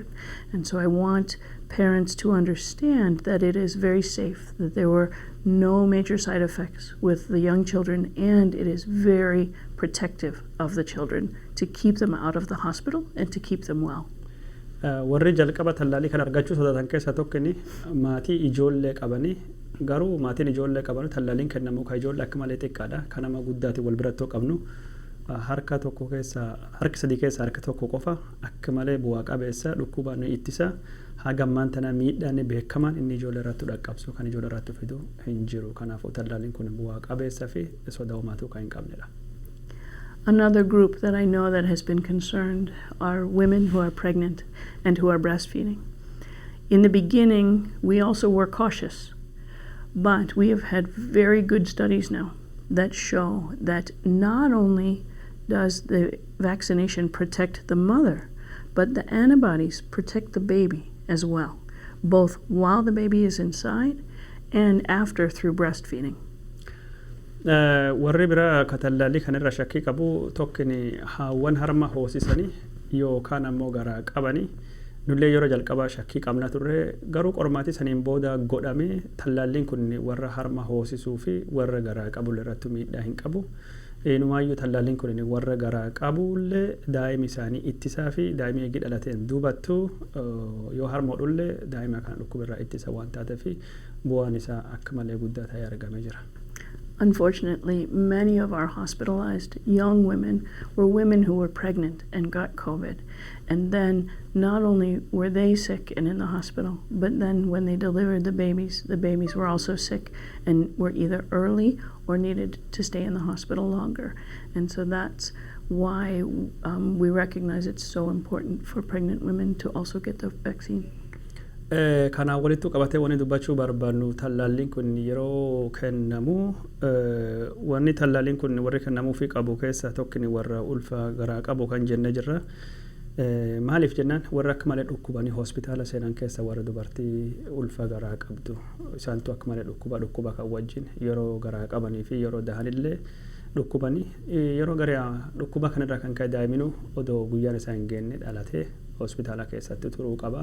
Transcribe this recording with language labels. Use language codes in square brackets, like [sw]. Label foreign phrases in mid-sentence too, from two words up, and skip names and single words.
[en] And so I want parents to understand that it is very safe, that there were no major side effects with the young children, and it is very protective of the children to keep them out of the hospital and to keep them well. [om] Warri jalqaba tallaalii kan argachuu sodaatan keessaa tokkoni maatii ijoollee qabanii garuu maatiin ijoollee qaban tallaaliin kennamu ka ijoollee akka malee xiqqaadha kan nama guddaati wal birattoo qabnu harka tokko keessa harki sadii keessa harka tokko qofa akka malee bu'aa qabeessa dhukkubaan ittisa hagammaan tana miidhaan beekamaan inni ijoollee irratti dhaqqabsu kan ijoollee irratti fidu hin jiru kanaafuu tallaaliin kun bu'aa qabeessa fi sodaa uumaatu kan hin qabnedha. [en] Another group that I know that has been concerned are women who are pregnant and who are breastfeeding. In the beginning, we also were cautious, but we have had very good studies now that show that not only does the vaccination protect the mother, but the antibodies protect the baby as well, both while the baby is inside and after through breastfeeding. [om] Warri biraa ka tallaalii kanarra shakkii qabu tokkini haawwan harma hoosisanii yookaan ammoo garaa qabanii nullee yeroo jalqabaa shakkii qabna turre garuu qormaatii saniin booda godhame tallaalliin kun warra harma hoosisuu fi warra garaa qabu irratti miidhaa hin qabu. Eenyumaayyuu tallaalliin kun warra garaa qabullee daa'ima isaanii ittisaa fi daa'ima eegii dhalateen duubattu yoo harma hodhullee daa'ima kana dhukkubirraa ittisa waan taateef bu'aan isaa akka malee guddaa ta'ee argamee jira. [en] Unfortunately, many of our hospitalized young women were women who were pregnant and got COVID. And then not only were they sick and in the hospital, but then when they delivered the babies were also sick and were either early or needed to stay in the hospital longer. And so that's why we recognize it's so important for pregnant women to also get the vaccine. [om] Kana walittu qabatee wani dubbachuu barbaannu tallaalliin kun yeroo kennamu wanni tallaalliin kun warri kennamuu fi qabu keessa tokkini warra ulfa garaa qabu kan jenne jirra. Maaliif jennaan warra akka malee dhukkubanii hospitaala seenan keessa warra dubartii ulfa garaa qabdu isaantu akka malee dhukkuba kan wajjin yeroo garaa qabanii fi yeroo dahanillee dhukkubanii yeroo garaa dhukkuba kanarraa kan ka'e daa'iminu odoo guyyaan isaa hin geenne dhalatee hospitaala keessatti turuu qaba.